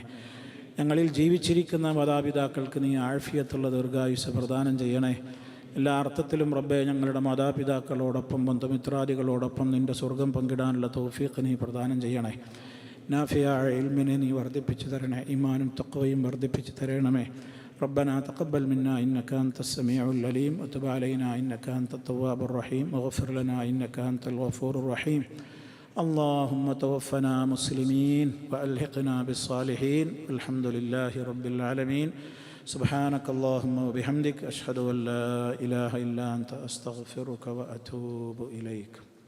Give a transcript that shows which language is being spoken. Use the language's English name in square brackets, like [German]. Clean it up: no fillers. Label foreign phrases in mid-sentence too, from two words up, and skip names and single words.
[Malayalam] ഞങ്ങളിൽ ജീവിച്ചിരിക്കുന്ന മാതാപിതാക്കൾക്ക് നീ ആഫിയത്തുള്ള ദീർഘായുസ്സ് പ്രദാനം ചെയ്യണേ. എല്ലാ അർത്ഥത്തിലും റബ്ബേ, ഞങ്ങളുടെ മാതാപിതാക്കളോടൊപ്പം ബന്ധുമിത്രാദികളോടൊപ്പം നിൻ്റെ സ്വർഗം പങ്കിടാനുള്ള തൗഫീഖ് നീ പ്രദാനം ചെയ്യണേ. നാഫിയായ ഇൽമിനെ നീ വർദ്ധിപ്പിച്ചു തരണേ. ഈമാനും തഖ്വയും വർദ്ധിപ്പിച്ചു തരണമേ. [Arabic] ربنا تقبل منا إنك أنت السميع العليم وتب علينا إنك أنت التواب الرحيم واغفر لنا إنك أنت الغفور الرحيم. اللهم توفنا مسلمين وألحقنا بالصالحين. الحمد لله رب العالمين. سبحانك اللهم وبحمدك أشهد أن لا إله إلا أنت أستغفرك وأتوب إليك.